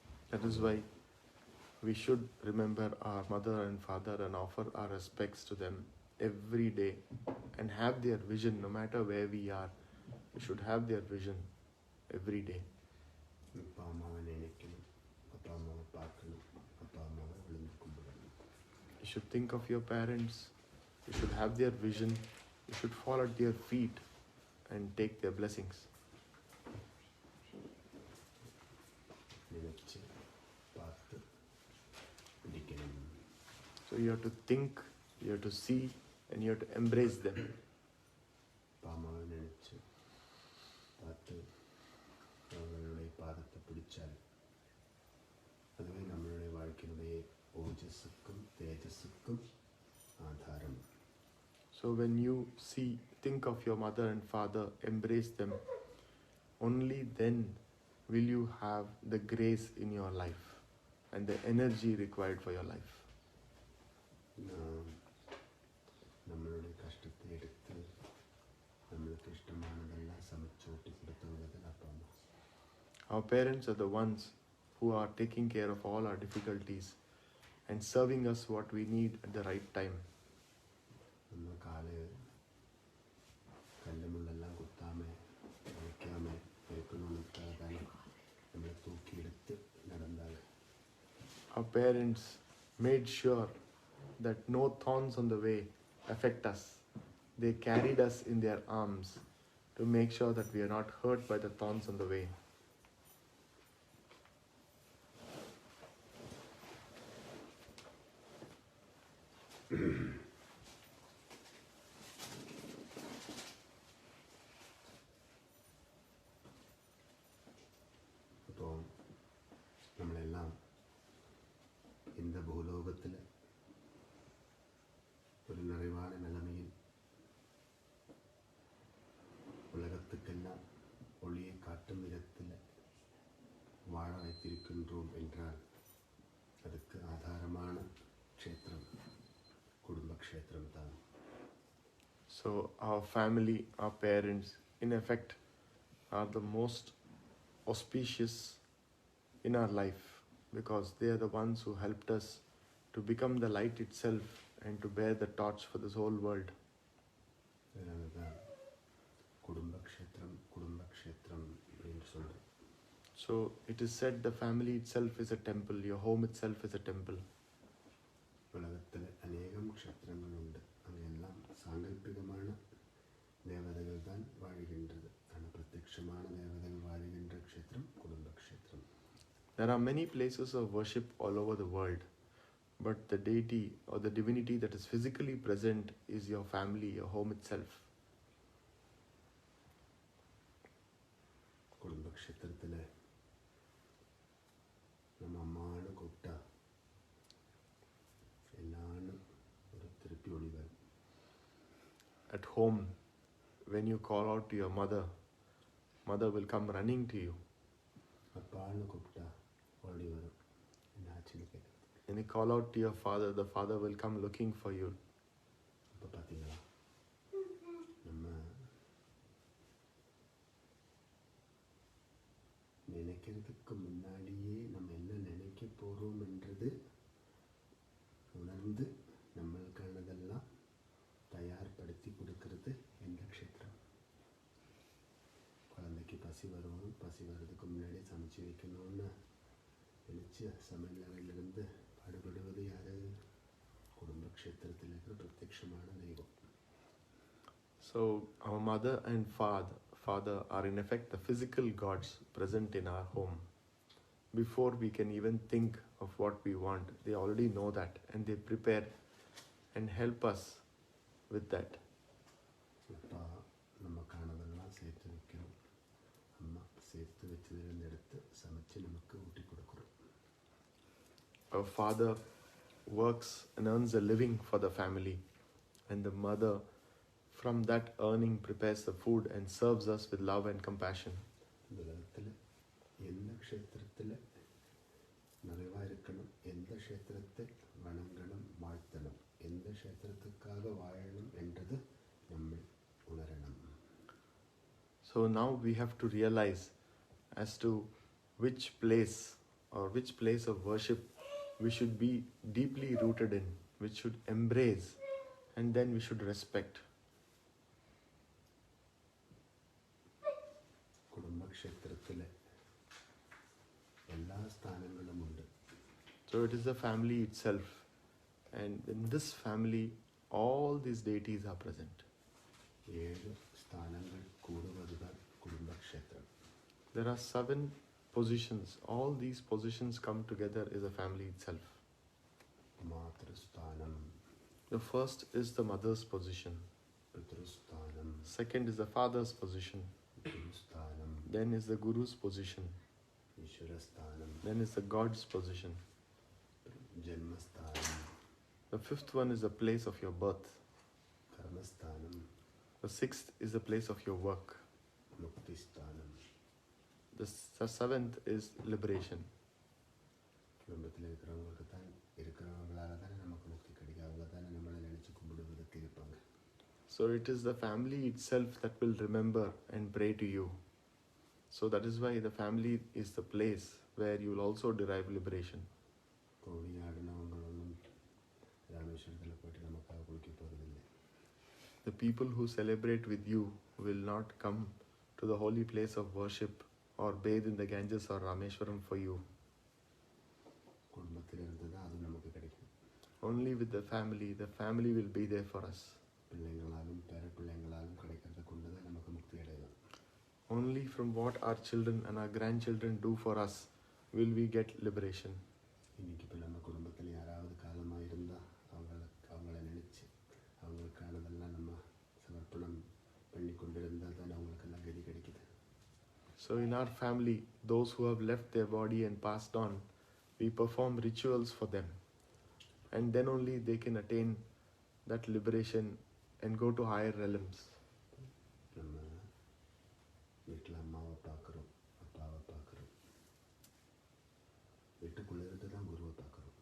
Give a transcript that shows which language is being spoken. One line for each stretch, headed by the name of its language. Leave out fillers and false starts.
English: That is why we should remember our mother and father and offer our respects to them every day and have their vision no matter where we are. We should have their vision every day.
Tamil: அப்பா அம்மாவை நினைக்கணும், அப்பா அம்மாவை பார்க்கணும், அப்பா அம்மாவை விழுந்து கும்பிடணும்.
English: You should think of your parents. You should have their vision. You should fall at their feet and take their blessings.
Tamil: நினைச்சு பார்த்து பிடிக்கணும்.
English: So you have to think, you have to see, and you have to embrace them.
Tamil: அப்பா அம்மாவை நினைச்சு பார்த்து அவர்களுடைய பாதத்தை பிடிச்சால் அதுவே நம்மளுடைய வாழ்க்கையினுடைய ஓஜஸுக்கும் தேஜஸுக்கும் ஆதாரம்.
English: So when you think of your mother and father, embrace them, only then will you have the grace in your life and the energy required for your life.
Tamil: நம்மளுடைய கஷ்டத்தை எடுத்து நம்மளுக்கு இஷ்டமானதெல்லாம் சமைச்சு ஊட்டி கொடுத்தவங்க அப்பா அம்மா.
English: Our parents are the ones who are taking care of all our difficulties and serving us what we need at the right time.
Tamil: நம்ம காலை கல்லு முள்ளெல்லாம் குத்தாம வைக்காம இருக்கணும்னுக்காக தானே நம்மளை தூக்கி எடுத்து நடந்தாங்க.
English: Our parents made sure that no thorns on the way affect us. They carried us in their arms to make sure that we are not hurt by the thorns on the way.
Malayalam: അപ്പോൾ നമ്മളെല്ലാം
Tamil: இந்த பூலோகத்தில் ஒரு நிறைவான நிலைமையில் உலகத்துக்கெல்லாம் ஒளியை காட்டும் விதத்தில் வாழ வைத்திருக்கின்றோம் என்றால் அதுக்கு ஆதாரமான க்ஷேத்திரம் குடும்ப க்ஷேத்திரம் தான்.
English: So our family, our parents, in effect, are the most auspicious in our life because they are the ones who helped us to become the light itself and to bear the torch for this whole world.
Tamil: அதனால தான் குடும்ப க்ஷேத்திரம் அப்படின்னு சொல்கிறோம்.
English: So it is said the family itself is a temple, your home itself is a temple.
Tamil: உலகத்தில் அநேகம் க்ஷேத்திரங்கள் உண்டு. அங்கெல்லாம் சாங்கல்பிகமான தேவதைகள் தான் வாழ்கின்றது. ஆனால் பிரத்யட்சமான தேவதைகள் வாழ்கின்ற க்ஷேத்திரம் குடும்ப க்ஷேத்திரம்.
English: There are many places of worship all over the world, but the deity or the divinity that is physically present is your family, your home itself.
Tamil: குடும்ப க்ஷேத்திரத்தில் நம்ம அம்மானு கூப்பிட்டா எல்லாரும் ஒரு திருப்பி ஒளி வரும்.
English: At home, when you call out to your mother, mother will come running to you.
Tamil: அப்பான்னு கூப்பிட்டா ஓடி வரும். என்ன ஆச்சுன்னு கேட்குறது.
English: When you call out to your father, the father will come looking for you.
Tamil: இப்போ பார்த்தீங்களா நம்ம நினைக்கிறதுக்கு முன்னாடியே நம்ம என்ன நினைக்க போகிறோம் என்றது உணர்ந்து நம்மளுக்கானதெல்லாம் தயார்படுத்தி கொடுக்கறது எந்த க்ஷேத்திரம். குழந்தைக்கு பசி வர்றதுக்கு முன்னாடி சமைச்சு வைக்கணும்னு நினச்சி சமையல் அறையிலிருந்து பாடுபடுவது யார்? குடும்ப க்ஷேத்திரத்தில் இருக்கிற பிரத்யட்சமான தெய்வம்.
English: So our mother and father are in effect the physical gods present in our home. Before we can even think of what we want, they already know that and they prepare and help us with that.
Tamil: அப்பா நமக்கானதெல்லாம் சேர்த்து வைக்கிறோம். அம்மா சேர்த்து வச்சதுலேருந்து எடுத்து சமைச்சு நமக்கு ஊட்டி கொடுக்குறோம்.
English: Our father works and earns a living for the family, and the mother from that earning prepares the food and serves us with love and compassion.
Tamil: இந்த உலகத்தில் எந்த க்ஷேத்திரத்தில் நிறைவாக இருக்கணும், எந்த க்ஷேத்திரத்தை வணங்கணும், வாழ்த்தணும், எந்த க்ஷேத்திரத்துக்காக வாழணும் என்றது நம்மை உணரணும்.
English: So now we have to realize as to which place or which place of worship we should be deeply rooted in, which should embrace, and then we should respect.
Malayalam: കുടുംബക്ഷേത്രത്തിലെ എല്ലാ സ്ഥാനങ്ങളുമുണ്ട്.
English: So it is the family itself, and in this family all these deities are present.
Malayalam: 7 സ്ഥാനങ്ങൾ കൂടുവതുകൾ കുടുംബക്ഷേത്രം.
English: There are 7 positions. All these positions come together is a family itself.
Malayalam: മാതൃസ്ഥാനം,
English: The first is the mother's position.
Malayalam: പിതൃസ്ഥാനം,
English: Second is the father's position.
Malayalam: ഗുരുസ്ഥാനം,
English: Then is the guru's position.
Malayalam: ഈശ്വരസ്ഥാനം,
English: Then is the God's position.
Malayalam: ജന്മസ്ഥാനം,
English: The 5th one is the place of your birth.
Malayalam: കർമ്മസ്ഥാനം,
English: The 6th is the place of your work.
Malayalam: മുക്തിസ്ഥാനം.
English: The 7th is liberation.
Tamil: குடும்பத்தில் இருக்கிறவங்களுக்கு தான் இருக்கிறவங்களால தானே நமக்கு முக்தி கிடைக்கும். அவங்க தானே நம்மளை நினைச்சு கும்பிடு விதத்தி இருப்பாங்க.
English: So it is the family itself that will remember and pray to you. So that is why the family is the place where you will also derive liberation.
Tamil: கோடி ஆடினவங்களொன்னும் ராமேஸ்வரத்தில் போயிட்டு நமக்காக குளிக்க போகிறதில்லை.
English: The people who celebrate with you will not come to the holy place of worship or bathe in the Ganges or Rameshwaram for you.
Tamil: குடும்பத்தில் இருந்து தான் அது நமக்கு கிடைக்கும்.
English: Only with the family will be there for us.
Tamil: பிள்ளைங்களாலும் பேர பிள்ளைங்களாலும் கிடைக்கிறத கொண்டு தான் நமக்கு முக்தி அடையலாம்.
English: Only from what our children and our grandchildren do for us will we get liberation.
Tamil: இன்னைக்கு இப்போ நம்ம குடும்பத்தில் யாராவது காலமாக இருந்தால் அவங்கள நினச்சி அவங்களுக்கானதெல்லாம் நம்ம சமர்ப்பணம் பண்ணி கொண்டு இருந்தால் தான் அவங்களுக்கெல்லாம் கதி கிடைக்குது.
English: So in our family, those who have left their body and passed on, we perform rituals for them. And then only they can attain that liberation and go to higher realms.
Tamil: நம்ம வீட்டில் அம்மாவை பார்க்குறோம், அப்பாவை பார்க்குறோம். வீட்டுக்குள்ளே இருந்து தான் குருவை பார்க்குறோம்.